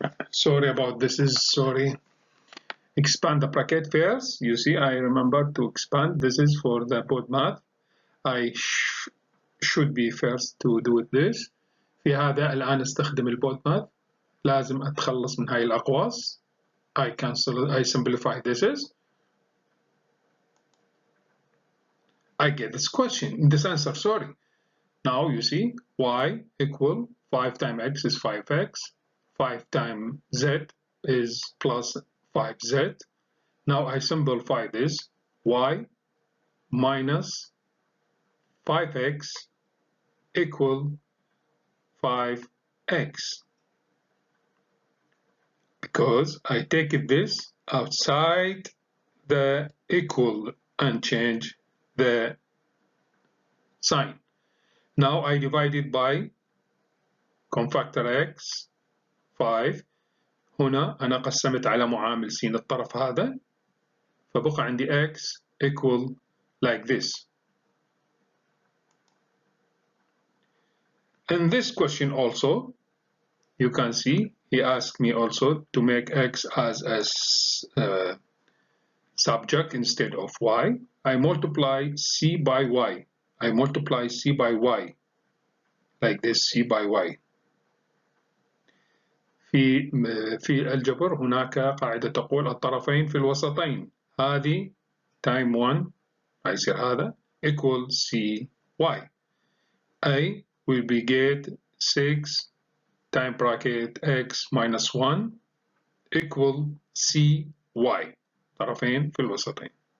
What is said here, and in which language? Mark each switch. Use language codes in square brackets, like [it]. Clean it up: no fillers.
[en] Sorry about this sorry. Expand the bracket first. You see, I remember to expand. This is for the BODMAS. I should be first to do it this. [ar] في هذا الآن استخدم البودماث. لازم أتخلص من هاي الأقواس. [en] I cancel. I simplify this is. I get this question, this answer, sorry. Now you see, y equal 5 times x is 5x, 5 times z is plus 5z. Now I simplify this. Y minus 5x equal 5x. Because I take this outside the equal and change the sign. Now I divide it by cofactor x 5. [ar] هنا أنا قسمت على معامل س الطرف هذا، فبقى عندي x [en] equal like this. In this question also, you can see he asked me also to make x as a subject instead of y. I multiply c by y. I multiply c by y like this, c by y. [ar] في الجبر هناك قاعدة تقول الطرفين في الوسطين. هذه [en] time 1 [ar] هيصير هذا [en] equal cy. A will be get 6 time bracket x minus 1 equal cy. [ar] طرفين في الوسطين.